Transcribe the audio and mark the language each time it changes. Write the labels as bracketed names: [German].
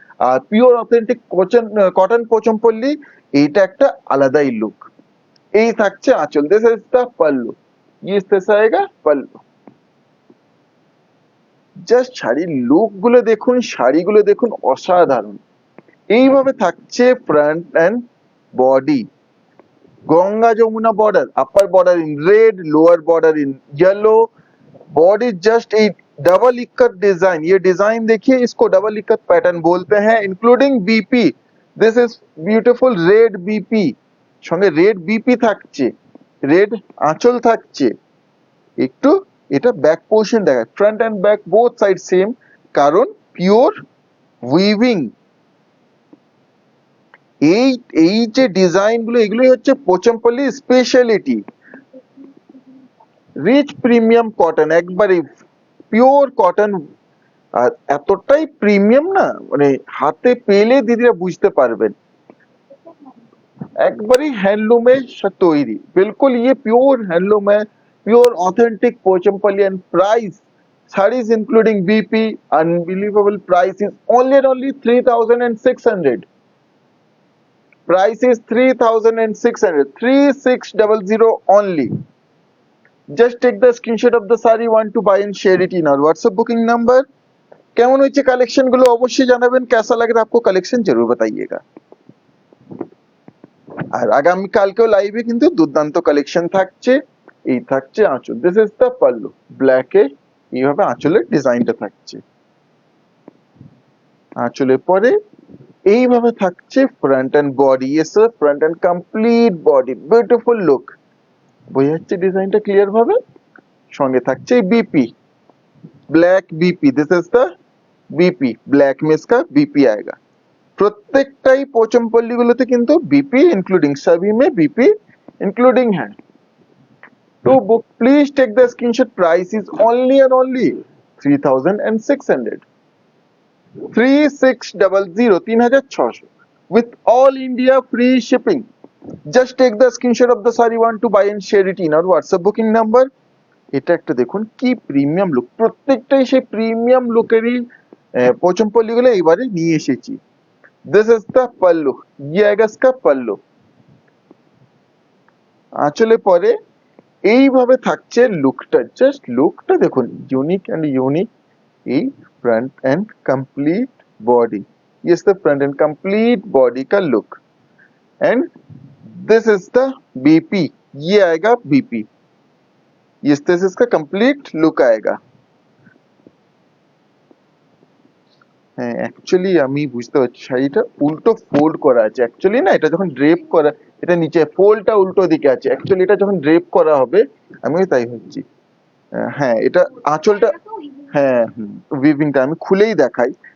[Bangla] আর pure authentic cotton পোচমপল্লী, এইটা একটা আলাদাই লুক। এই থাকছে আঁচল, [English] this is the pallu, [Hindi] ये इस तरह से आएगा पल्लू। [Bangla] জাস্ট শাড়ির লুক গুলো দেখুন, শাড়িগুলো দেখুন, অসাধারণ। এইভাবে থাকছে [English] Front and body. [Bangla] Ganga Jamuna border, [English] Upper border in red, lower border in yellow. Body just a double ikat design, [Hindi] ये डिजाइन देखिए, इसको डबल इक्कत पैटर्न बोलते हैं, [English] Including BP. This is beautiful red BP, [Bangla] সঙ্গে রেড বিপি থাকছে, রেড আঁচল থাকছে। একটু এটা ব্যাক পোর্শন দেখায়, [English] front and back both side same, [Bangla] কারণ [English] Pure weaving. [Bangla] এই এই যে ডিজাইন গুলো, এগুলোই হচ্ছে পোচমপল্লী স্পেশালিটি। রিচ প্রিমিয়াম কটন, একবারে পিওর কটন। আর এতটাই প্রিমিয়াম না, মানে হাতে পেলে দিদিরা বুঝতে পারবেন, একবারই [Hindi] हैंडलूम तैरी, बिल्कुल ये प्योर हैंडलूम है, pure authentic Pochampally. [English] And price, sarees including BP, unbelievable price is only 3600। price is 3600, 3600 only। just take the screenshot of the saree, want to buy and share it in our WhatsApp booking number। [Bangla] কেমন হয়েছে collection গুলো অবশ্যই জানাবেন, [Hindi] कैसा लग रहा है आपको कलेक्शन जरूर बताइएगा। [Bangla] আর আগামী কালকেও লাইভে কিন্তু দুর্দান্ত কালেকশন থাকছে। এই থাকছে আঁচল, [English] this is the pallu, [Bangla] ব্ল্যাকে এইভাবে আঁচলের ডিজাইনটা থাকছে। আঁচলের পরে এইভাবে থাকছে front end body, [English] Yes front and complete body, beautiful look. [Bangla] বোঝা যাচ্ছে ডিজাইনটা ক্লিয়ার ভাবে। সঙ্গে থাকছে BP, black BP, [English] this is the BP, [Hindi] black में इसका बीपी आएगा। [Bangla] প্রত্যেকটাই পোচমপল্লী গুলোতে কিন্তু বিপি ইনক্লুডিং, সবই [Hindi] में बीपी इंक्लूडिंग है। [English] to book please take the screenshot, price is only and only 3600, 3600, 3600 with all India free shipping। just take the screenshot of the saree, want to buy and share it in our WhatsApp booking number। [Bangla] এটা একটা দেখুন কি premium look, প্রত্যেকটাই সেই premium লুকেরই পোচমপল্লী গুলো এইবারে নিয়ে এসেছি। [English] this is the pallu, [Hindi] ये आएगा इसका पल्लू। [Bangla] আঁচলে পরে এইভাবে থাকছে লুকটা, জাস্ট লুকটা দেখুন, [English] Unique and unique. [Hindi] এই फ्रंट एंड कंप्लीट बॉडी, ये इसका फ्रंट एंड कंप्लीट बॉडी का look. And this is the BP, ये आएगा बीपी, इस तरह से इसका कंप्लीट लुक आएगा। [Bangla] হ্যাঁ অ্যাকচুয়ালি আমি বুঝতে পারছি, শাড়িটা উল্টো ফোল্ড করা আছে অ্যাকচুয়ালি, না এটা যখন ড্রেপ করা, এটা নিচে ফোল্ডটা উল্টো দিকে আছে, অ্যাকচুয়ালি এটা যখন ড্রেপ করা হবে, আমিও তাই হচ্ছি। হ্যাঁ এটা আঁচলটা, হ্যাঁ উইভিংটা আমি খুলেই দেখাই।